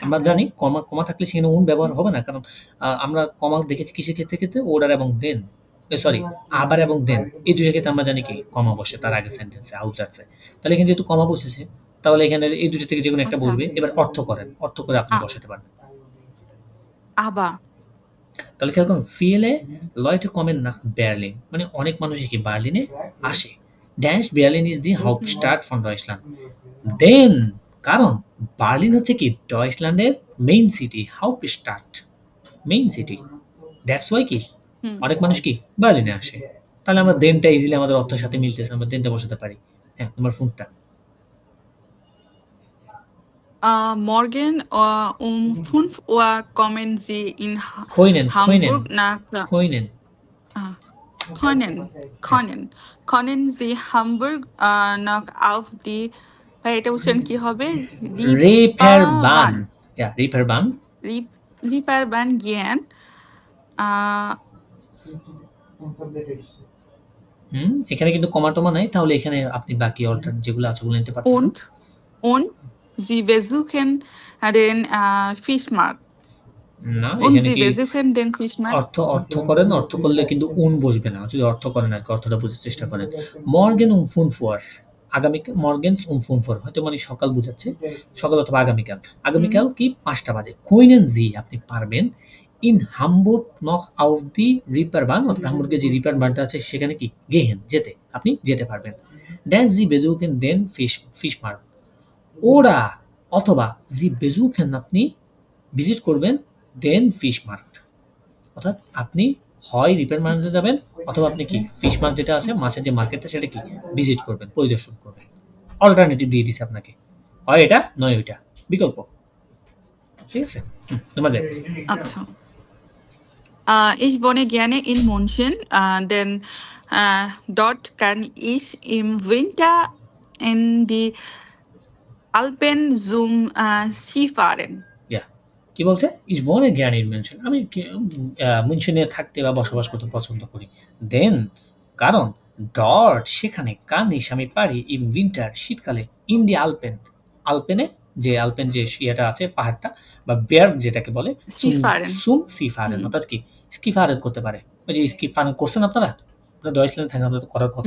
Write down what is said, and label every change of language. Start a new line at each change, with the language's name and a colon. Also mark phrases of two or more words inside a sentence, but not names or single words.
Bangla: আমরা জানি কমা থাকলে সেখানে ব্যবহার হবে না, কারণ আমরা কমা দেখেছি কিসের ক্ষেত্রে? অর্ডার এবং দেন, সরি, আবার এবং দেন, এই দুইটার ক্ষেত্রে আমরা জানি কি কমা বসে তার আগে সেন্টেন্সে, আউট যাচ্ছে। তাহলে এখানে যেহেতু কমা বসেছে, তাহলে এখানে এই দুটো থেকে যে কোনো একটা আচ্ছা বলবে। এবার অর্থ করে আপনি বসাতে পারবেন।
German: aber
Bangla: তাহলে খেয়াল করুন,
German: viele Leute kommen nach Berlin,
Bangla: মানে অনেক মানুষই কি বার্লিনে আসে।
German: ড্যাশ Berlin
English: is the
German: Hauptstadt von Deutschland.
Bangla: Then কারণ বার্লিন হচ্ছে কি ডয়েচল্যান্ডের মেইন সিটি, হাউপস্টাড, মেইন সিটি।
English: that's why
Bangla: কি অনেক মানুষ কি বার্লিনে আসে। তাহলে আমরা দেনটা ইজিলি আমাদের অর্থের সাথে মিলতেছে, আমরা দেনটা বসাতে পারি। হ্যাঁ, তোমার ফোনটা।
German: morgen um 5 Uhr kommen Sie in Hamburg nach können Sie Hamburg nach auf die
Bangla: এটা উচ্চারণ কি হবে?
German: Reeperbahn. Ja, Reeperbahn. Reeperbahn gehen.
Bangla: এখানে কিন্তু কমা টমা নাই, তাহলে এখানে আপনি বাকি অল্টারনেটিভ যেগুলো আছে ওগুলো নিতে পারতেন।
German: Und Sie besuchen den Fischmarkt.
Bangla: না,
German: Und
Bangla: এখানে
German: Sie
Bangla: কি
German: besuchen den Fischmarkt.
Bangla: অর্থ করেন, অর্থ করলে কিন্তু বসবে না। যদি অর্থ করেন আর কি, অর্থটা বোঝার চেষ্টা করেন।
German: Morgen um 5 Uhr,
Bangla: আগামীকাল,
German: morgens um 5 Uhr
Bangla: হয়তো মানে সকাল বোঝাচ্ছে, সকাল অথবা আগামীকাল কি 5টা বাজে।
German: Können Sie,
Bangla: আপনি পারবেন,
German: in Hamburg noch auf die Reeperbahn,
Bangla: অর্থাৎ হামবুর্গে যে রিপারবানটা আছে সেখানে কি গেহেন, যেতে, আপনি যেতে পারবেন।
German: Dann Sie besuchen den Fischmarkt,
Bangla: ওরা অথবা
German: Sie besuchen,
Bangla: আপনি ভিজিট করবেন,
German: den Fischmarkt,
Bangla: অর্থাৎ আপনি হয় রিপেয়ার মার্কেটে যাবেন, অথবা আপনি কি ফিশ মার্কেট যেটা আছে, মাছের যে মার্কেটটা, সেটা কি ভিজিট করবেন, পরিদর্শন করবেন। অল্টারনেটিভ দিয়ে দিছে আপনাকে, হয় এটা নয় ওইটা, বিকল্প। ঠিক আছে, Nummer 6. আচ্ছা।
German: Ich wohne gerne in München, denn dort kann ich im Winter in die Alpen zum Skifahren. Ja.
Bangla: কি বলছে?
German: Ich wohne gerne in München.
Bangla: আমি মুনশনে থাকতে বা বসবাস করতে পছন্দ করি। দেন কারণ ডট সেখানে কানিস আমি পারি
German: in Winter
Bangla: শীতকালে
German: in die Alpen,
Bangla: আলপেনে যে আলপেন যে ইয়েটা আছে পাহাড়টা বা বেয়ার্গ যেটাকে বলে,
German: Skifahren.
Bangla: সুম সিফারেন, অর্থাৎ কি স্কিফারেন করতে পারে। ওই যে স্কিফারেন করছেন আপনারা ডয়েচল্যান্ডে থাকেন, আপনাদের তো করার কথা।